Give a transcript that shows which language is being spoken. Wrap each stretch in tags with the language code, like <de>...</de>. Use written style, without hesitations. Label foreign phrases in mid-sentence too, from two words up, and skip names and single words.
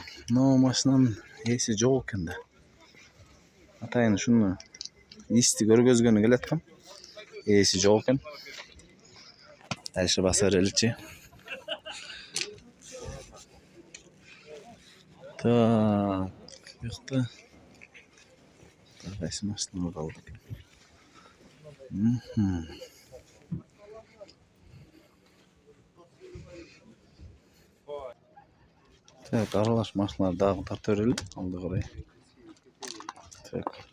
<ky>Но машинанын ээси жок экен да. Атайын шуну исти көргөзгөнү келаткам. Ээси жок экен. Дальше баса береличи.</ky> <uz>Так, бuyakta qaysi mashinalar qoldi ekan? Так, aralash mashinalar dag'i tartaverelim oldiga qaray. Так.</uz>